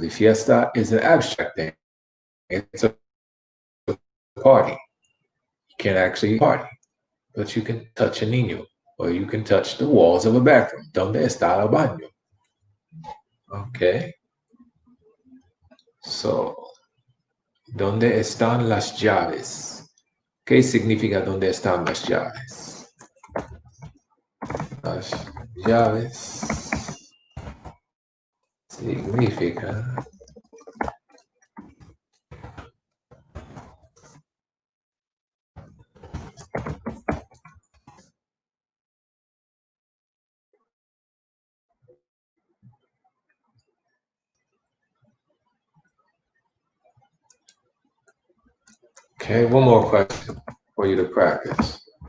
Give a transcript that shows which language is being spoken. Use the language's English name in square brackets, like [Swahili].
[English] The fiesta is an abstract thing. It's a party. You can't actually party, but you can touch a niño, or you can touch the walls of a bathroom. [Spanish] ¿Dónde está el baño? Okay. [English] So, [Spanish] ¿dónde están las llaves? ¿Qué significa dónde están las llaves? Las llaves significa [English] okay, one more question for you to practice.